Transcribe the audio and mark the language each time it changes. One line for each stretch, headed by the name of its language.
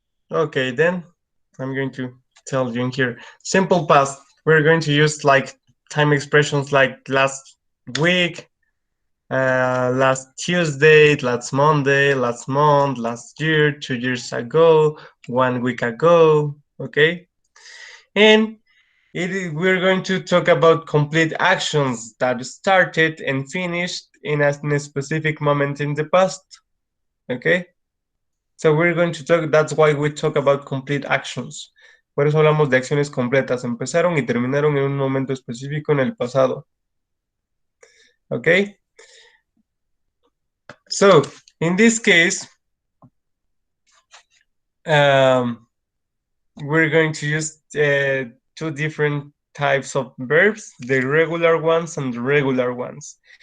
English: Okay, then I'm going to tell you in here. Simple past, we're going to use like time expressions like last week, last Tuesday, last Monday, last month, last year, 2 years ago, 1 week ago, okay? And we're going to talk about complete actions that started and finished in a specific moment in the past, okay? So we're going to talk, that's why we talk about complete actions.
Spanish: Por eso hablamos de acciones completas. Empezaron y terminaron en un momento específico en el pasado.
English: Okay? So, in this case, we're going to use two different types of verbs, the regular ones and the regular ones.